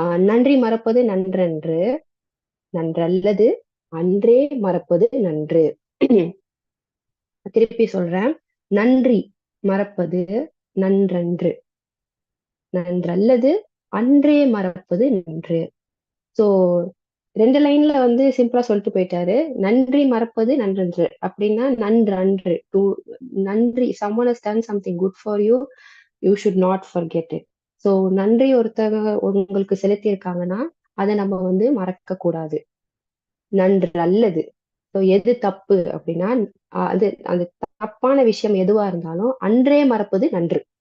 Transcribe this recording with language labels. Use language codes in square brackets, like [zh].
[ta] நன்றி மறப்பது நன்றன்று, நன்றல்லது அன்றே மறப்பது நன்று. திருப்பி சொல்றேன். நன்றி மறப்பது நன்றன்று, நன்றல்லது அன்றே மறப்பது நன்று. சோ 2 லைன்ல சிம்பிளா சொல்லிட்டு போயிட்டாரு. நன்றி மறப்பது நன்றன்று அப்படின்னா நன்று அன்று. [en] நன்றி, someone has done something good for you, you should not forget it. [ta] So நன்றி ஒருத்தவங்க உங்களுக்கு செலுத்தி இருக்காங்கன்னா அதை நம்ம மறக்க கூடாது. நன்று அல்லது எது தப்பு அப்படின்னா அது அந்த தப்பான விஷயம் எதுவா இருந்தாலும் அன்றே மறப்பது நன்று.